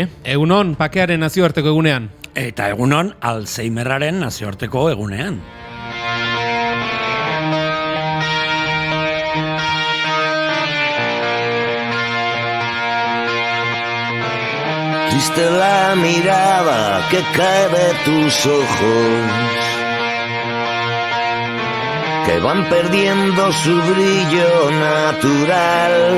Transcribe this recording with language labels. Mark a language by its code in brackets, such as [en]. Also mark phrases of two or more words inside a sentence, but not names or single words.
[eu] Egunon pakearen nazioarteko egunean. Eta egunon Alzheimerraren nazioarteko egunean. [es] Triste la mirada que cae de tus ojos, que van perdiendo su brillo natural,